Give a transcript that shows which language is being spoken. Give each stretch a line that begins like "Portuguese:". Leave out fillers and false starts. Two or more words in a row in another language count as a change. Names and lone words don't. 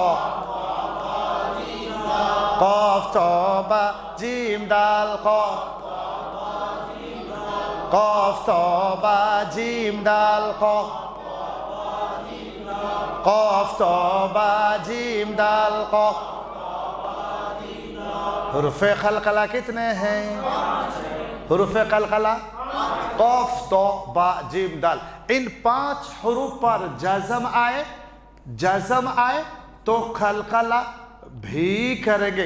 Urdu: قاف تو با جیم دال قاف تو با جیم دال قاف تو با جیم دال حروف قلقلہ کتنے ہیں؟ حروف قلقلہ قاف تو با جیم دال. ان 5 حروف پر جزم آئے تو قلقلہ بھی کریں گے.